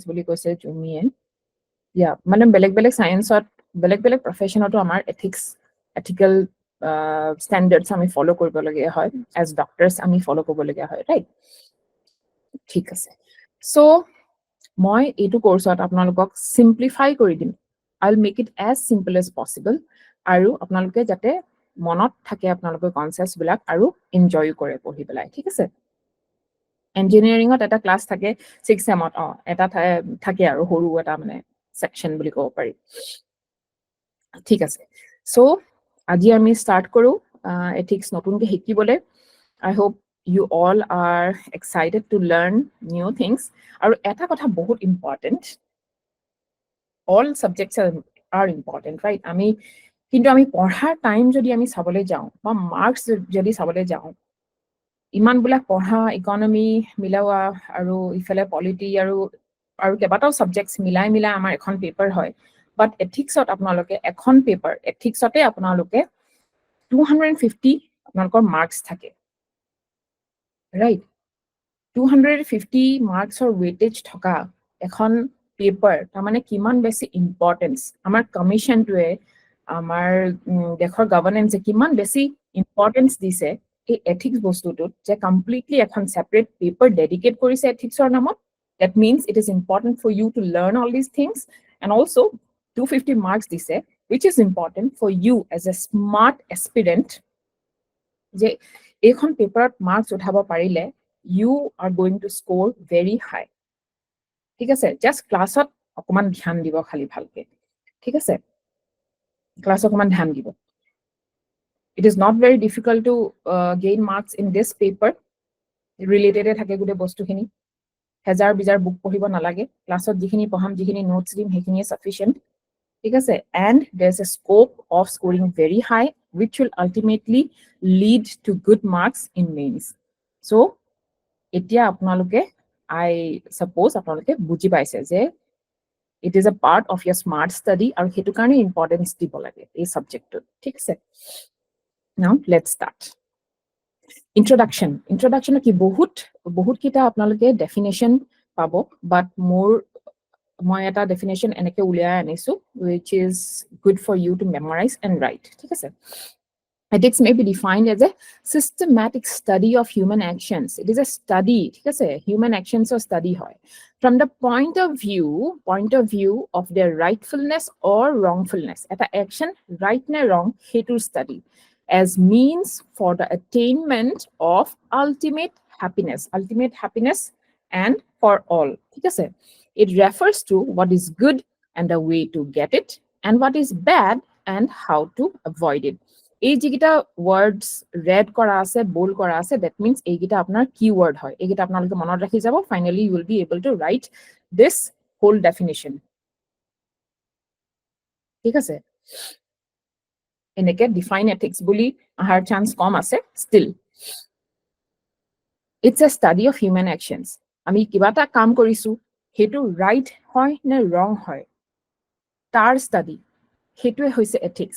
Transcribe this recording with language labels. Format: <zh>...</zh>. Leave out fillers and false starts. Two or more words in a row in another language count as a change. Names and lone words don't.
<as>বুলি কৈছে জুমিয়ে মানে বেলেগ সায়েন্সত বেলেগ প্ৰফেশনতো আমাৰ</as> <en>ethical standards</en> <as>আমি ফলো কৰিবলগীয়া হয়</as> <en>as doctors</en> <as>আমি ফলো কৰিবলগীয়া হয় ৰাইট ঠিক আছে সো মই এইটো কোর্সত আপোনালোকক সিম্পলিফাই কৰি দিম</as> <en>I'll make it as simple as possible</en> <as>আৰু আপোনালোকে যাতে মনত থাকে আপোনালোকৰ কনসেপ্টছ বিলাক আৰু এনজয় কৰে পঢ়ি পেলাই ঠিক আছে ইঞ্জিনিয়াৰিংত এটা ক্লাস থাকে 6 সেমত এটা থাকে আৰু সৰু এটা মানে সেকশন বুলি ক'ব পাৰি ঠিক আছে সো আজি আমি স্টার্ট কৰো এথিক্স নতুনকে শিকিবলে</as> <en>I hope you all are excited to learn new things</en> <as>আৰু এটা কথা বহুত important</as> <en>all subjects are important right</en> <as>কিন্তু আমি পঢ়াৰ টাইম যদি আমি চাবলৈ যাওঁ বা মার্কস যদি চাবলৈ যাওঁ ইমান বুলা পঢ়া ইকোনমি মিলাৱা আৰু ইফালে পলিটি আৰু কেইবাটাও সাবজেক্টস মিলাই আমাৰ এখন পেপাৰ হয় বাট এথিক্সত আপোনালোকে এখন পেপাৰ এথিক্সতে আপোনালোকে 250 আপোনালোকৰ মার্কস থাকে right 250 মার্কসৰ ওয়েটেজ থকা এখন পেপাৰ তাৰমানে কিমান বেছি ইম্পৰ্টেন্স আমাৰ কমিশনটোৱে আমাৰ দেশৰ গভৰ্নেন্সে কিমান বেছি ইম্পৰ্টেন্স দিছে এই এথিক্স বস্তুটোত যে কমপ্লিটলি এখন সেপাৰেট পেপাৰ ডেডিকেট কৰিছে এথিক্সৰ নামত</as> <en>that means it is important for you to learn all these things and also 250 marks</en> <as>দিছে</as> <en>which is important for you as a smart aspirant</en> <as>যে এইখন পেপাৰত মার্কস উঠাব পাৰিলে</as> <en>you are going to score very high</en> <as>ঠিক আছে just ক্লাসত অকমান ধ্যান দিব খালি ভালকে ঠিক আছে ক্লাস অকমান ধ্যান দিব</as> <en>it is not very difficult to gain marks in this paper related</en> <as>থাকে গুটে বস্তুখিনি হাজাৰ বিজাৰ বুক পঢ়িব নালাগে ক্লাসত যিখিনি পঢ়াম যিখিনি নোটস দিম সেইখিনি sufficient ঠিক আছে</as> <en>and there's a scope of scoring very high which will ultimately lead to good marks in mains so</en> <as>এতিয়া আপোনালোকে</as> <en>I suppose</en> <as>আপোনালোকে বুজি পাইছে যে</as> <en>it is a part of your smart study</en> <as>আৰু হেতু কাৰণে ইম্পৰ্টেন্স দিব লাগে এই সাবজেক্টটো ঠিক আছে</as> <en>now let's start introduction</en> <as>কি বহুত কিটা আপোনালোকে ডেফিনেশন পাব বাট মই এটা ডেফিনেশন এনেকে উলিয়াই আনিছো</as> <en>which is good for you to memorize and write</en> <as>ঠিক আছে</as> <en>Ethics may be defined as a systematic study of human actions. It is a study,</en> <as>ঠিক আছে,</as> <en>human actions or study হয়, from the point of view of their rightfulness or wrongfulness. এটা action right নে wrong সেইটোৰ study as means for the attainment of ultimate happiness and for all,</en> <as>ঠিক আছে.</as> <en>It refers to what is good and the way to get it, and what is bad and how to avoid it.</en> <as>এই যিকেইটা ওয়ার্ডস রেড করা আছে, বোল্ড করা আছে,</as> <en>that means</en> <as>এইকেইটা আপনার কিওয়ার্ড হয়। এইকেইটা আপোনালোকে মনত ৰাখি যাব।</as> <en>finally you will be able to write this whole definition.</en> <as>ঠিক আছে, এনেকে ডিফাইন এথিক্স বুলি অহাৰ চান্স কম আছে।</as> <en>still it's a study of human actions.</en> <as>আমি কিবা এটা কাম কৰিছো, সেইটো ৰাইট হয় নে ৰং হয়, তাৰ ষ্টাডি, সেইটোৱে হৈছে এথিক্স।</as>